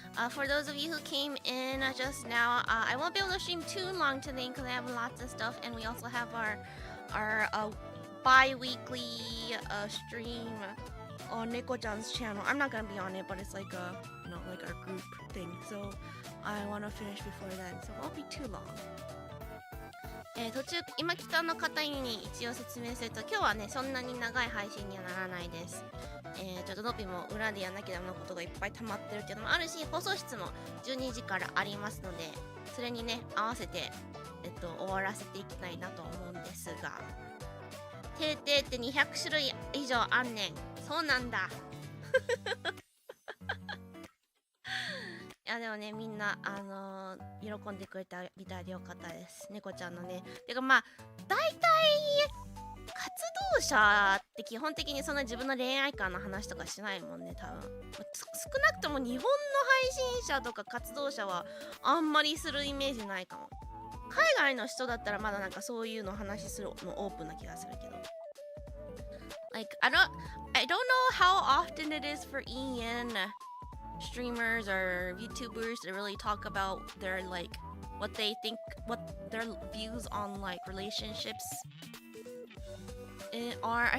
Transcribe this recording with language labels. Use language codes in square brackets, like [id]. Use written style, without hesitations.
[en] For those of you who came in just now, I won't be able to stream too long today because I have lots of stuff, and we also have our bi-weekly stream on Neko-chan's channel. I'm not gonna be on it, but it's like like our group thing. So I want to finish before then, so it won't be too long. [ja] 途中今北の方に一応説明すると、今日はねそんなに長い配信にはならないです。ちょっとノピも裏でやんなきゃダメなことがいっぱい溜まってるっていうのもあるし、放送室も12時からありますので、それにね合わせて終わらせていきたいなと思うんですが、定定って200種類以上あんねん。そうなんだいやでもね、みんな喜んでくれたみたいでよかったです。猫ちゃんのね。てかまあ大体活動者って基本的にそんな自分の恋愛観の話とかしないもんね、多分。少なくとも日本の配信者とか活動者はあんまりするイメージないかも。海外の人だったらまだなんかそういうの話するのオープンな気がするけど。 [en] Like I don't know how often it is for EN streamers or YouTubers to really talk about their like what they think, what their views on like relationships are.